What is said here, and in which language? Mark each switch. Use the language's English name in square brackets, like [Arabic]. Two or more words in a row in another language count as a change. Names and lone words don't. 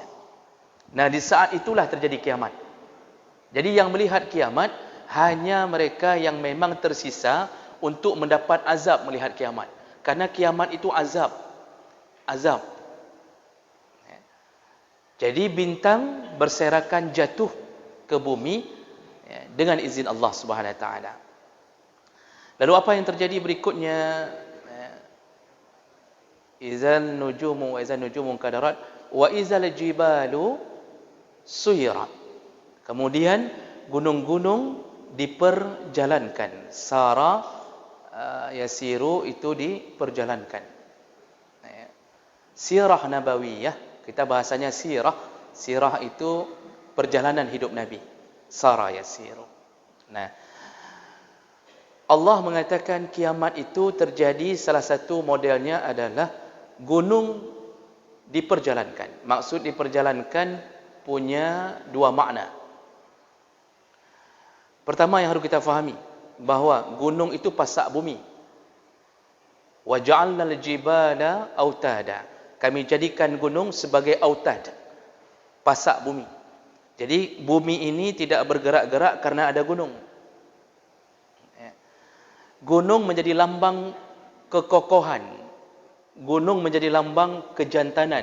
[Indonesian] Nah, di saat itulah terjadi kiamat. Jadi yang melihat kiamat hanya mereka yang memang tersisa untuk mendapat azab melihat kiamat. Karena kiamat itu azab. Azab. Jadi bintang berserakan jatuh ke bumi dengan izin Allah [Arabic] سبحانه وتعالى. [Indonesian] Lalu apa yang terjadi berikutnya? [Arabic] إذا النجوم وإذا النجوم كدرت وإذا الجبال سيرت. [Indonesian] Kemudian gunung-gunung diperjalankan. [Arabic] سار يسير [Indonesian] itu diperjalankan. [Arabic] سيرة نبوية, [Indonesian] kita bahasanya sirah. Sirah itu perjalanan hidup Nabi. [Arabic] سار يسير. [Indonesian] Nah, Allah mengatakan kiamat itu terjadi, salah satu modelnya adalah gunung diperjalankan. Maksud diperjalankan punya dua makna. Pertama yang harus kita fahami, bahawa gunung itu pasak bumi. [Arabic] وجعلنا الجبال أوتادا. [Indonesian] Kami jadikan gunung sebagai autad, pasak bumi. Jadi bumi ini tidak bergerak-gerak karena ada gunung. Gunung menjadi lambang kekokohan. Gunung menjadi lambang kejantanan.